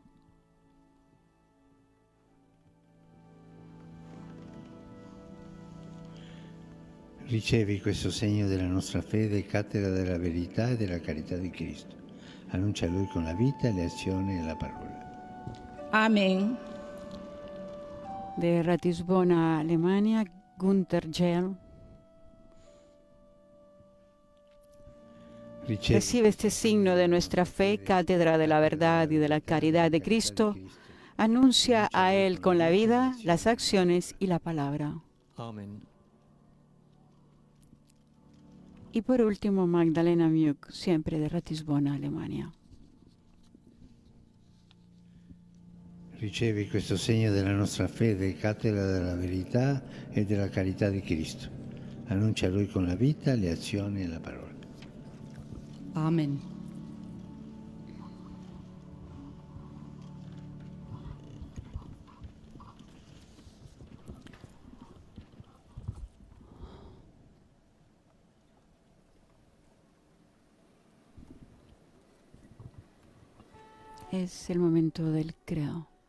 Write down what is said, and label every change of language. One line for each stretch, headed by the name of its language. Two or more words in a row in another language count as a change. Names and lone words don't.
Italian: Ricevi questo segno della nostra fede, cattedra della verità e della carità di Cristo. Annuncia a Lui con la vita, le azioni e la parola. Amén.
Spanish: De Ratisbona, Alemania, Gunther Gell. Recibe este signo de nuestra fe, cátedra de la verdad y de la caridad de Cristo. Anuncia a Él con la vida, las acciones y la palabra. Amen. Y por último, Magdalena Muck, siempre de Ratisbona, Alemania.
Italian: Ricevi questo segno della nostra fede, cattedra della verità e della carità di Cristo. Annuncia a Lui con la vita, le azioni e la parola. Amén.
Spanish: Es el momento del credo.